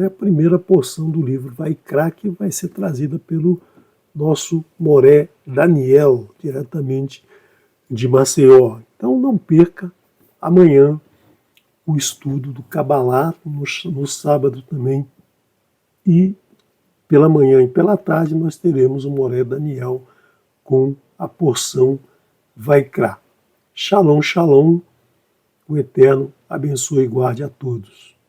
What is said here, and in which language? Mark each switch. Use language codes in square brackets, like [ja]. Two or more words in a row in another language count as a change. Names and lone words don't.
[pt] A primeira porção do livro Vaikra, que vai ser trazida pelo nosso Moré Daniel, diretamente de Maceió. Então não perca amanhã o estudo do Kabbalah, no sábado também, e pela manhã e pela tarde nós teremos o Moré Daniel com a porção Vaikra. [he] שלום, שלום. [pt] O Eterno abençoe e guarde a todos.